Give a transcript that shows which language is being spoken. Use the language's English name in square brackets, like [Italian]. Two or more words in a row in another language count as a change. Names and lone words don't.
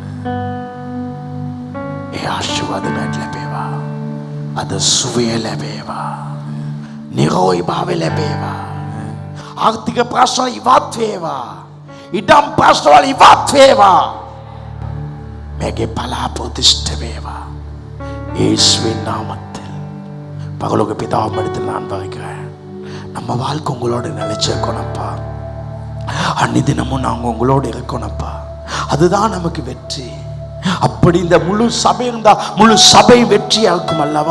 [Sinhala] ඒ ආශිර්වාදයක් ලැබේවා. අද සුවය ලැබේවා. නිරෝගී භාවය ලැබේවා. ආර්ථික ප්‍රශ්න ඉවත් වේවා. ඉඩම් ප්‍රශ්න වල ඉවත් වේවා. මේකේ බලාපොරොත්තු ඉෂ්ට වේවා. [Tamil] இயேசுவின் நாமத்தில் பரலோக பிதாவிடத்தில் நான் வருகிறேன். நம்ம வாழ்க்கை உங்களோட நிலைச்சிருக்கணும்ப்பா. அன்னிதினமும் நாங்கள் உங்களோடு இருக்கணும்ப்பா. அதுதான் நமக்கு வெற்றி. அப்படி இந்த முழு சபை இருந்தா முழு சபை வெற்றியா இருக்கும் அல்லவா?